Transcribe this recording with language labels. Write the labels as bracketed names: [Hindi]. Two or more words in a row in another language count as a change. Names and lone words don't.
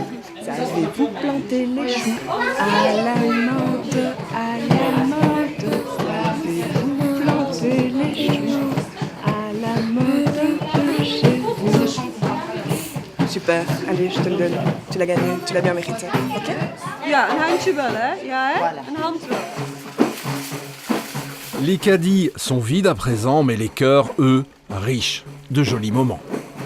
[French] Savez-vous planter les choux à la menthe, à la menthe? Savez-vous planter les choux à la menthe chez vous? Super, allez, je te le donne. Tu l'as gagné, tu l'as bien mérité. Ok? [Dutch] Ja, een handje wel, hè? Ja, hè? Een hand wel. [French] Les caddies sont vides à présent, mais les cœurs, eux, riches de jolis moments.